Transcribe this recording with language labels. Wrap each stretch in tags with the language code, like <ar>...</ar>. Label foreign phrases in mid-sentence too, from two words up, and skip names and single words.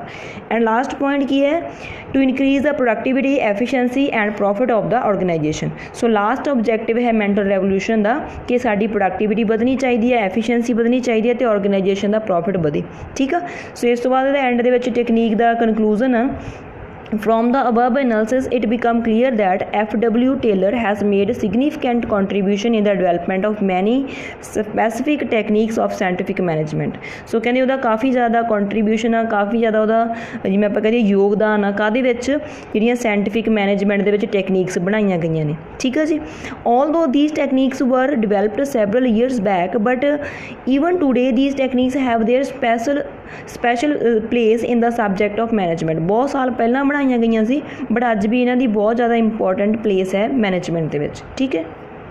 <en>and last point</en> <pa>ਕੀ ਹੈ?</pa> <en>to increase the productivity, efficiency and profit of the organisation. so last objective</en> <pa>ਹੈ</pa> <en>mental revolution</en> <pa>ਦਾ ਕਿ ਸਾਡੀ ਪ੍ਰੋਡਕਟੀਵਿਟੀ ਵਧਣੀ ਚਾਹੀਦੀ ਹੈ, ਐਫੀਸ਼ੀਐਂਸੀ ਵਧਣੀ ਚਾਹੀਦੀ ਹੈ ਅਤੇ ਔਰਗਨਾਈਜੇਸ਼ਨ ਦਾ ਪ੍ਰੋਫਿਟ ਵਧੇ। ਠੀਕ ਆ। ਸੋ ਇਸ ਤੋਂ ਬਾਅਦ ਇਹਦਾ ਐਂਡ ਦੇ ਵਿੱਚ ਟੈਕਨੀਕ ਦਾ ਕਨਕਲੂਜ਼ਨ ਆ।</pa> <en>From the above analysis, it become clear that F.W. Taylor has made significant contribution in the development of many specific techniques of scientific management।</en> <pa>ਸੋ ਕਹਿੰਦੇ ਉਹਦਾ ਕਾਫੀ ਜ਼ਿਆਦਾ ਕੰਟਰੀਬਿਊਸ਼ਨ ਆ, ਕਾਫੀ ਜ਼ਿਆਦਾ ਉਹਦਾ ਜਿਵੇਂ ਆਪਾਂ ਕਹੀਏ ਯੋਗਦਾਨ ਆ ਕਾਹਦੇ ਵਿੱਚ? ਜਿਹੜੀਆਂ</pa> <en>scientific management</en> <pa>ਦੇ ਵਿੱਚ ਟੈਕਨੀਕਸ ਬਣਾਈਆਂ ਗਈਆਂ ਨੇ। ਠੀਕ ਆ ਜੀ।</pa> <en>Although these techniques were developed several years back, but even today these techniques have their special place in the subject of management।</en> <pa>ਬਹੁਤ ਸਾਲ ਪਹਿਲਾਂ ਪੜ੍ਹਾਈਆਂ ਗਈਆਂ ਸੀ, ਬਟ ਅੱਜ ਵੀ ਇਹਨਾਂ ਦੀ ਬਹੁਤ ਜ਼ਿਆਦਾ</pa> <en>important place</en> <pa>ਹੈ ਮੈਨੇਜਮੈਂਟ ਦੇ ਵਿੱਚ। ਠੀਕ ਹੈ।</pa>